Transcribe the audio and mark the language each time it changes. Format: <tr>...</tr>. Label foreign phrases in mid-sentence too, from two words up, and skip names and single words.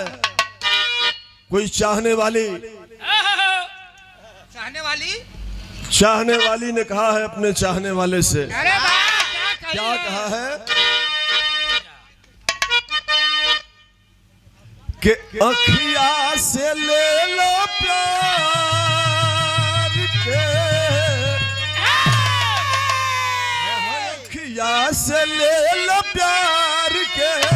<hi>कोई चाहने वाली ने कहा है अपने चाहने वाले से, क्या कहा है कि अखिया से ले लो प्यार के, अखिया से ले लो प्यार के</hi>